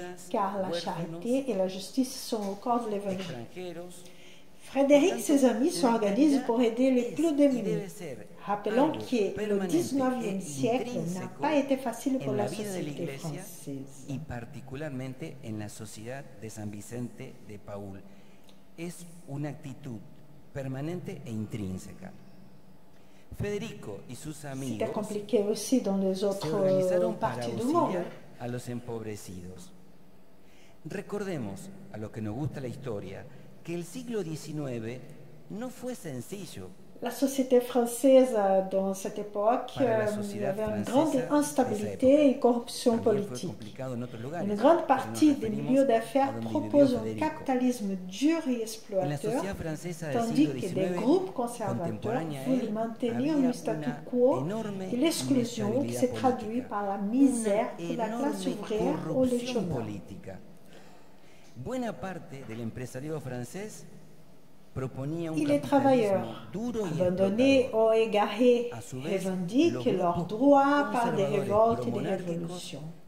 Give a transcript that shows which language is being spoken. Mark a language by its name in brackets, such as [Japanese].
[French] Car la charité et la justice sont au corps de l'Évangile. Frédéric et ses amis s'organisent pour aider les plus démunis. Rappelons que le 19e siècle n'a pas été facile pour la société française. [Spanish] Y particularmente en la sociedad de San Vicente de Paúl. Es una actitud permanente e intrínseca. Federico y sus amigos [French] C'était compliqué aussi dans les autres parties du monde. [Spanish] A los empobrecidos. Recordemos, a los que nos gusta la historia, que el siglo XIX no fue sencillo. [French] La société française, dans cette époque, avait une grande instabilité et corruption politique. Une grande partie des milieux d'affaires proposent un capitalisme dur et exploiteur, tandis que des groupes conservateurs veulent maintenir le statu quo et l'exclusion qui se traduit par la misère de la classe ouvrière ou les chômeurs. [Spanish] Buena parte del empresariado francés [French] Et les travailleurs, abandonnés ou égarés, revendiquent leurs droits par des révoltes et des révolutions.